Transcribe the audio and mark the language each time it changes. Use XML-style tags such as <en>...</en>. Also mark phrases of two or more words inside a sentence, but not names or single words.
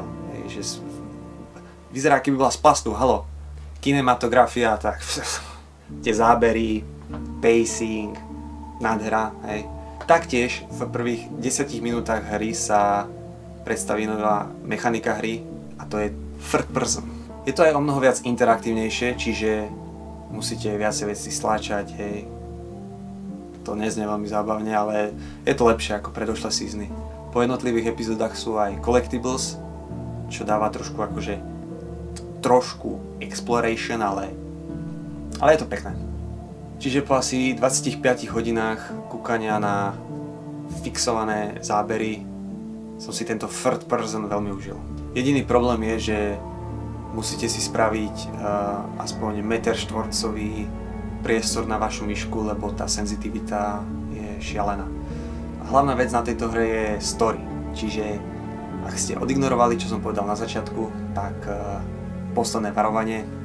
<sk>Že vyzerá, keby bola z plastu, halo. Kinematografia, tak tie zábery, pacing, nádhera, hej. Taktiež v prvých 10 minútach hry sa predstaví nová mechanika hry a to je</sk> <en>third person.</en> <sk>Je to aj o mnoho viac interaktívnejšie, čiže musíte viacej veci stláčať, hej. To neznie veľmi zábavne, ale je to lepšie ako predošlé seasony. Po jednotlivých epizódach sú aj collectibles, čo dáva trošku exploration, ale je to pekné. Čiže po asi 25 hodinách kúkania na fixované zábery som si tento</sk> <en>third person</en> <sk>veľmi užil. Jediný problém je, že musíte si spraviť aspoň meter štvorcový priestor na vašu myšku, lebo tá senzitivita je šialená. Hlavná vec na tejto hre je story, čiže ak ste odignorovali, čo som povedal na začiatku, tak posledné varovanie.</sk>